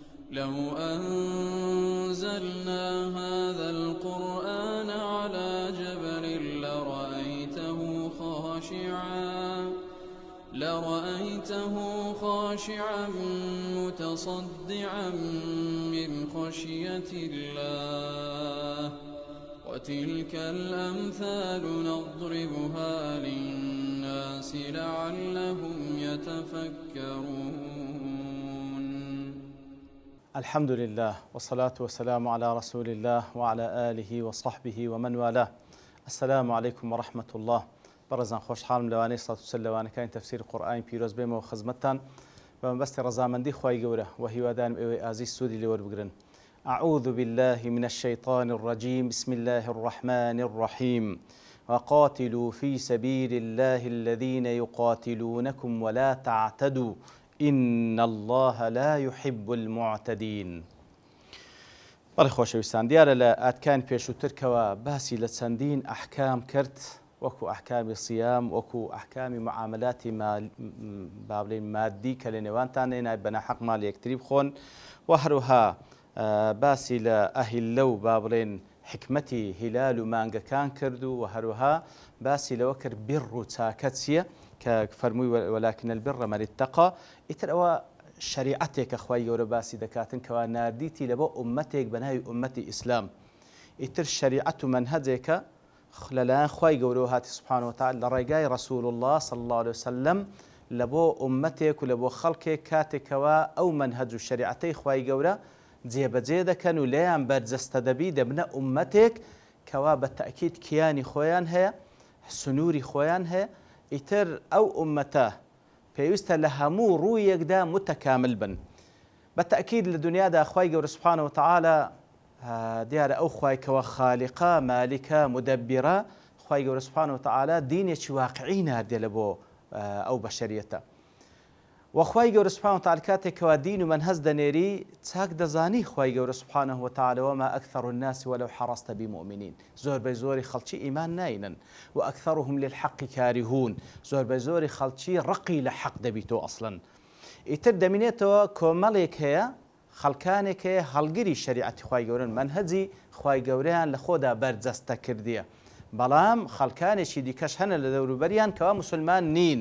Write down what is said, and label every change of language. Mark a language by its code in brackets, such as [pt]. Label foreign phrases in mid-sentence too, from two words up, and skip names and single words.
[ar] لو أنزلنا هذا القرآن على جبل لرأيته خاشعا متصدعا من خشية الله وتلك الأمثال نضربها للناس لعلهم يتفكرون. الحمد لله والصلاة والسلام على رسول الله وعلى آله وصحبه ومن والاه. السلام عليكم ورحمة الله. [ckb] بەڕێزان خۆشحاڵم لەوانەی سەڵات و سەلامەکانی تەفسیر قورئانی پیرۆز بێمەوە خزمەتتان بە مەبەستی ڕەزامەندی خوای گەورە و هیوادارم ئێوەی ئازیز سوودی لێ وەربگرن. [ar] أعوذ بالله من الشيطان الرجيم بسم الله الرحمن الرحيم وقاتلوا في سبيل الله الذين يقاتلونكم ولا تعتدوا إن الله لا يحب المعتدين. [ckb] بەڵێ خۆشەویستان، دیارە لە ئاتکان پێشووترکەوە باسی لە چەندین ئەحکام کرد، وەکو ئەحکامی سیام، وەکو ئەحکامی معاملاتی با بڵێن مادی کە لە نێوانتان هێنای بەناحەق ماڵ یەکتری بخۆن، و هەروەها باسی لە ئەهیللە و با بڵێن حکمەتی هیلال و مانگەکان کرد و هەروەها باسی لەوە کرد بڕ و چاکە چییە کە فەرمووی [ar] وەلاکن البر من اتقى. [ckb] ئیتر ئەوە شریعەتێکە خوای گەورە باسی دەکاتن کەوا ناردیتی لە بۆ ئومەتێک بە ناوی ئومەتی ئیسلام. ئیتر شریعەت و مەنهەجێکە لەلایەن خوای گەورە هاتی [ar] سبحانه وتعالى [ckb] لە ڕێگای [ar] رسول الله صلى الله عليه وسلم [ckb] لە بۆ ئومەتێک و لە بۆ خەڵکێک کاتێکەوە ئەو مەنهەج و شریعەتەی خوای گەورە جێبەجێ دەکەن و لێیان بەرجەستە دەبی دەبنە ئومەتێک کەوا بە تەئکید کیانی خۆیان هەیە، سنووری خۆیان هەیە. ئیتر ئەو ئومەتە پێویستە لە هەموو ڕوویەکدا متەکامل بن. بە تەئکید لە دنیادا خوای گەورە [ar] سبحانه وتعالى [ckb] دیارە ئەو خوای کەوە خالیقە، مالیکە، مدەبیرە، خوای گەورە [ar] سبحانه وتعالى [ckb] دینێکی واقعی ناردێ لە بۆ ئەو بەشەریەتە. وخوای گەورە [ar] سبحانه وتعالى [ckb] کاتێکەوە دین و مەنهەج دەنێری چاک دەزانی خوای گەورە [ar] سبحانه وتعالى وما أكثر الناس ولو حرصت بمؤمنين. [ckb] زۆربەی زۆری خەڵکی ئیمان ناینن و [ar] ئەکثەرهم للحق کارهون. [ckb] زۆربەی زۆری خەڵکی ڕقی لە حەق دەبیتەوە ئەسڵەن. ئیتر دەمینێتەوە کۆمەڵێک هەیە، خەڵکانێک هەیە هەڵگری شریعەتی خوای گەورەن، مەنهەجی خوای گەورەیان لە خۆدا بەرجەستە کردیە، بەڵام خەڵکانێکی دیکەش هەنە لە دەوروبەریان کەوا مسلمان نین.